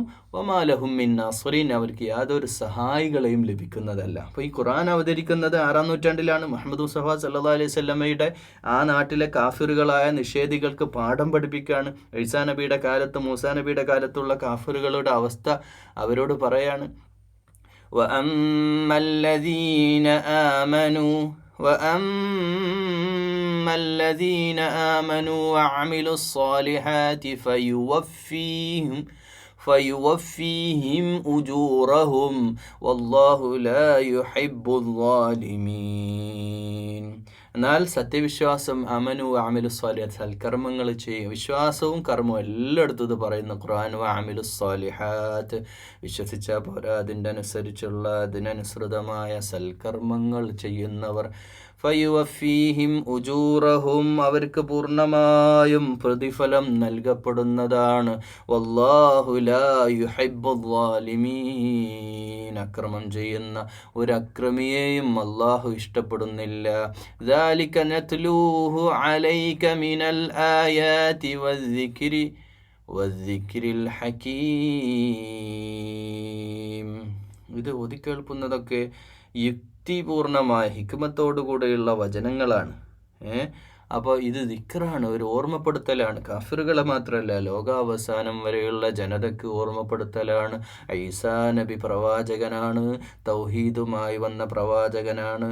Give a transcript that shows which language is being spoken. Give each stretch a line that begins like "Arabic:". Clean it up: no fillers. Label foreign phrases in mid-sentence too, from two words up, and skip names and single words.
Arabic: وما لهم من ناصرين,
Malayalam: അവർക്ക് യാതൊരു സഹായികളെയും ലഭിക്കുന്നതല്ല. അപ്പോൾ ഈ ഖുർആൻ അവതരിക്കുന്നത് 6-ാം നൂറ്റാണ്ടിലാണ്. മുഹമ്മദ് മുസ്തഫ
Arabic: صلى الله عليه وسلم
Malayalam: ആ നാട്ടിലെ കാഫിറുകളായ നിഷേധികൾക്ക് പാഠം പഠിപ്പിക്കുകയാണ്. ഈസാ നബിയുടെ കാലത്ത്, മൂസാ നബിയുടെ കാലത്തുള്ള കാഫിറുകളുടെ അവസ്ഥ അവരോട് പറയാണ്.
Arabic: وَأَمَّا الَّذِينَ آمَنُوا وَعَمِلُوا الصَّالِحَاتِ فَيُوَفِّيهِمْ أُجُورَهُمْ وَاللَّهُ لَا يُحِبُّ الظَّالِمِينَ.
Malayalam: എന്നാൽ സത്യവിശ്വാസം,
Arabic: آمنوا عملوا الصالحات,
Malayalam: സൽക്കർമ്മങ്ങൾ ചെയ്യും. വിശ്വാസവും കർമ്മവും എല്ലായിടത്തും ഇത് പറയുന്ന ഖുർആൻ.
Arabic: عملوا الصالحات,
Malayalam: വിശ്വസിച്ചാൽ പോരാ, അതിനനുസൃതമായ സൽക്കർമ്മങ്ങൾ ചെയ്യുന്നവർ.
Arabic: فيوفيهم أجورهم,
Malayalam: അവർക്ക് പൂർണ്ണമായും പ്രതിഫലം നൽകപ്പെടുന്നതാണ്.
Arabic: والله لا يحب الظالمين,
Malayalam: അക്രമം ചെയ്യുന്ന ഒരു അക്രമിയെയും അല്ലാഹു ഇഷ്ടപ്പെടുന്നില്ല.
Arabic: ذَلِكَ نَتْلُوهُ عَلَيْكَ مِنَ الْآيَاتِ وَالذِّكْرِ الْحَكِيمِ.
Malayalam: ഇത് ഓതിക്കേൾക്കുന്നതൊക്കെ യുക്തിപൂർണമായ ഹിക്മത്തോടുകൂടെയുള്ള വചനങ്ങളാണ്. അപ്പോൾ ഇത് ദിക്റാണ്, ഒരു ഓർമ്മപ്പെടുത്തലാണ്. കാഫിറുകളെ മാത്രമല്ല, ലോകാവസാനം വരെയുള്ള ജനതയ്ക്ക് ഓർമ്മപ്പെടുത്തലാണ്. ഈസാ നബി പ്രവാചകനാണ്, തൗഹീദുമായി വന്ന പ്രവാചകനാണ്.